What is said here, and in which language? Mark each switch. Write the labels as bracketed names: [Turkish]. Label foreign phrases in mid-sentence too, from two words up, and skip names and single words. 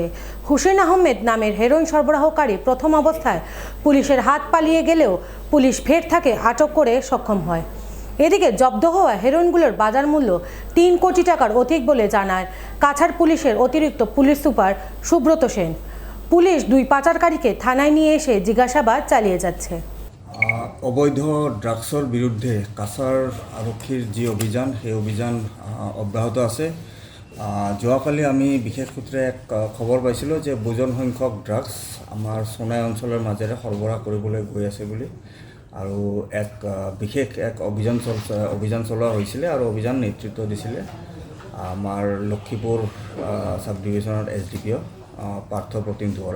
[Bangla] হুসেন আহমেদ নামের হেরোইন সরবরাহকারী প্রথম অবস্থায় পুলিশের হাত পালিয়ে গেলেও পুলিশ ফের তাকে আটক করে সক্ষম হয়। এদিকে জব্দ হওয়া হেরোইনগুলোর বাজার মূল্য 3 কোটি টাকার অধিক বলে জানায় কাছাড় পুলিশের অতিরিক্ত পুলিশ সুপার সুব্রত সেন। পুলিশ 2 পাচারকারীকে থানায় নিয়ে এসে জিজ্ঞাসাবাদ চালিয়ে যাচ্ছে। [Assamese] অবৈধ ড্রাগছৰ বিৰুদ্ধে কাছাৰ আৰক্ষীৰ যি অভিযান, সেই অভিযান অব্যাহত আছে। যোৱাকালি আমি বিশেষ সূত্ৰে এক খবৰ পাইছিলোঁ যে বহুজন সংখ্যক ড্ৰাগছ আমাৰ সোনাই অঞ্চলৰ মাজেৰে সৰবৰাহ কৰিবলৈ গৈ আছে বুলি, আৰু এক বিশেষ এক অভিযান চলোৱা হৈছিলে, আৰু অভিযান নেতৃত্ব দিছিলে আমাৰ লক্ষীপুৰ সাব ডিভিজনৰ SDPO পাৰ্থ প্ৰতীম দুৱৰাই।